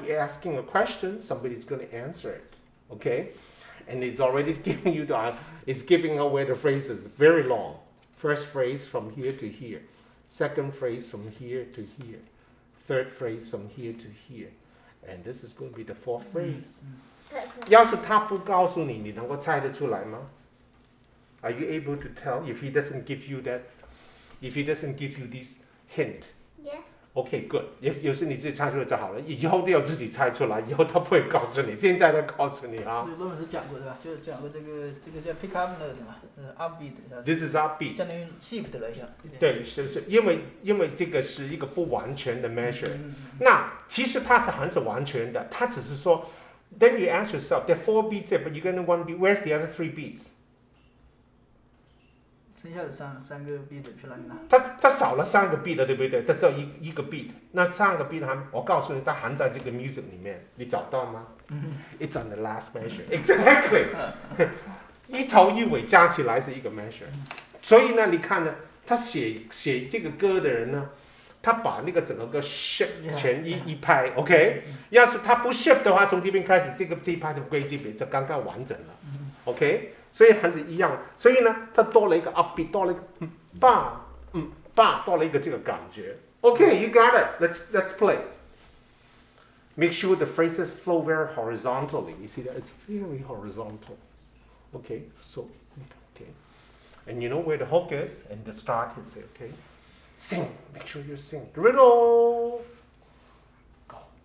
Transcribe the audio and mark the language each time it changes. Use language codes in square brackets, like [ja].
[en] You're asking a question, somebody's going to answer it, okay? And it's already giving you it's giving away the phrases, very long. First phrase from here to here, second phrase from here to here, third phrase from here to here, and this is going to be the fourth phrase. [zh] 要是他不告诉你，你能够猜得出来吗？ [en] Are you able to tell if he doesn't give you that? If he doesn't give you this hint? Yes. Okay, good. [zh] 有时你自己猜出来就好了，以后都要自己猜出来，以后他不会告诉你，现在都告诉你啊。对，罗老师讲过对吧？就是讲过这个叫 pick up 那个对吧？upbeat。 [en] This is upbeat. [zh] 相当于 shift 了一下。对，是因为这个是一个不完全的 measure。那其实它是很是完全的，它只是说 [en] ，then you ask yourself, there are 4 beats there, but you're gonna one beat. Where's the other 3 beats? [zh] 剩下的三个 beat 去哪里拿？它少了3个 beat 的，对不对？它只有一个 beat。那3个 beat 我告诉你，它含在这个 music 里面，你找到吗？ [en] It's on the last measure. Exactly. [zh] 一头一尾加起来是一个 measure。所以呢，你看呢，他写这个歌的人呢，他把那个整个歌 shift 前一拍 ，OK。要是他不 shift 的话，从这边开始，这一拍就归这边，就刚刚完整了，OK。所以还是一样，所以呢，它多了一个 upbeat， 多了一个多了一个这个感觉。 [en] Okay, you got it. Let's play. Make sure the phrases flow very horizontally. You see that it's very horizontal. Okay, so and you know where the hook is, and the start is it. Okay, sing. Make sure you sing. Riddle. Go.